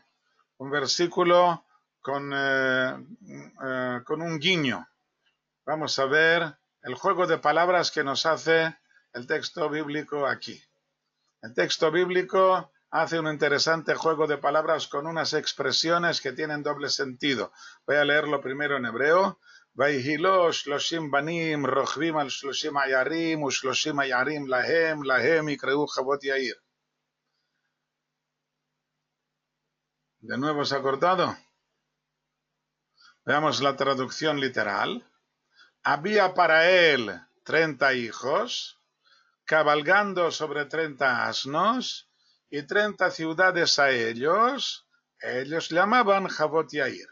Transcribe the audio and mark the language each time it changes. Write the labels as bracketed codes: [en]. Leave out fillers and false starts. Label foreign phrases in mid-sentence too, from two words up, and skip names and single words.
[es] Un versículo con un guiño. Vamos a ver el juego de palabras que nos hace el texto bíblico aquí. El texto bíblico hace un interesante juego de palabras con unas expresiones que tienen doble sentido. Voy a leerlo primero en hebreo. [he] ויהי לו שלושים בנים רוכבים על שלושים עיירים ושלושים עיירים להם יקראו חוות יאיר. [es] De nuevo se ha cortado. Veamos la traducción literal. había para él 30 hijos, cabalgando sobre 30 asnos, y 30 ciudades a ellos llamaban Javot Yair.